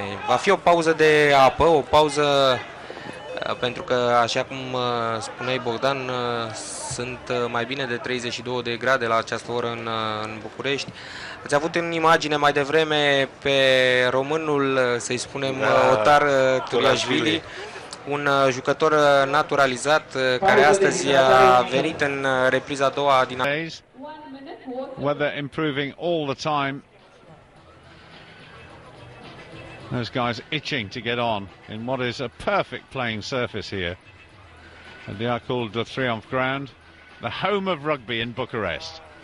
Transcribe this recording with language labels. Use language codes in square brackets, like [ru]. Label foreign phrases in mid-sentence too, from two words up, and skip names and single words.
[ro] Va fi o pauză de apă, o pauză pentru că, așa cum spuneai, Bogdan, sunt mai bine de 32 de grade la această oră în București. Ați avut în imagine mai devreme pe românul, să-i spunem, Otar Turiashvili, un jucător naturalizat care astăzi a venit în repriza a doua din [en] weather improving all the time. Those guys itching to get on in what is a perfect playing surface here at the Arcul de Triomphe ground, the home of rugby in Bucharest.